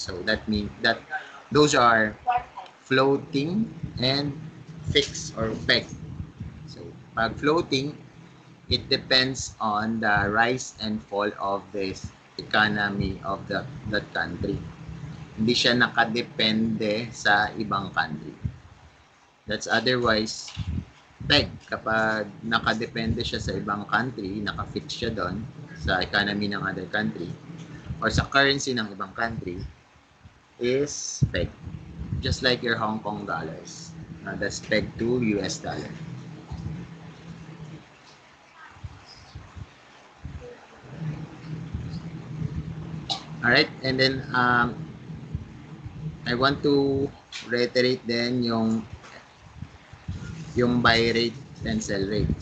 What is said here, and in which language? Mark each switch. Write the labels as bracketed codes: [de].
[en] So that means that those are floating and fixed or pegged. So pag floating, it depends on the rise and fall of the economy of that country. [tl] Hindi siya nakadepende sa ibang country. [en] That's otherwise peg. [tl] Kapag nakadepende siya sa ibang country, nakafix siya doon sa economy ng other country or sa currency ng ibang country, [en] is peg. Just like your Hong Kong dollars. That's pegged to US dollar. Alright, and then I want to reiterate then yung buy rate and sell rate.